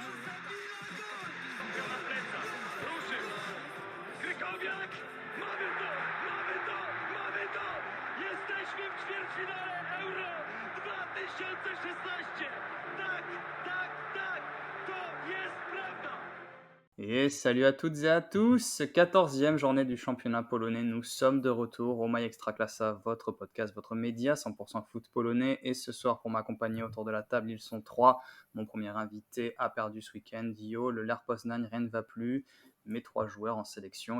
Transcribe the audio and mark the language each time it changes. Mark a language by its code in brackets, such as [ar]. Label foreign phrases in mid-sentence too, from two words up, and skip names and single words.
[pl] Na plecach, ruszył, Krykowiak, mamy to, mamy to, mamy to! Jesteśmy w ćwierćfinale Euro 2016! Tak, tak, tak, to jest prawda! [fr] Et salut à toutes et à tous, 14e journée du championnat polonais, nous sommes de retour au My Extraclassa, votre podcast, votre média 100% foot polonais, et ce soir pour m'accompagner autour de la table, ils sont trois. Mon premier invité a perdu ce week-end, Yo, le Ler Poznań, rien ne va plus, mes trois joueurs en sélection.